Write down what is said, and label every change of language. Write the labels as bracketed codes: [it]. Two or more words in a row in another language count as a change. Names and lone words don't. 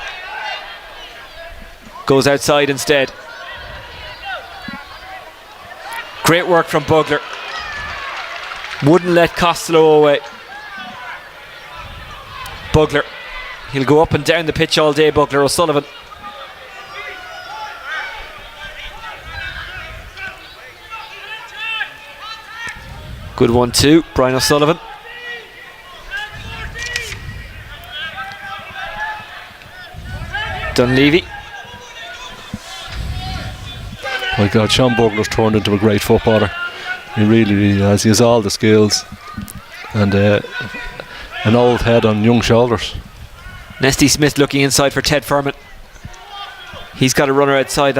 [en] Goes outside instead. Great work from Bugler. Wouldn't let Costello away. Bugler. He'll go up and down the pitch all day, Bugler. O'Sullivan. Good 1-2. Brian O'Sullivan. Dunleavy. My God, Sean Bugler's turned into a great footballer. He really has. He has all the skills and an old head on young shoulders. Nesty Smith looking inside for Ted Furman. He's got a runner outside.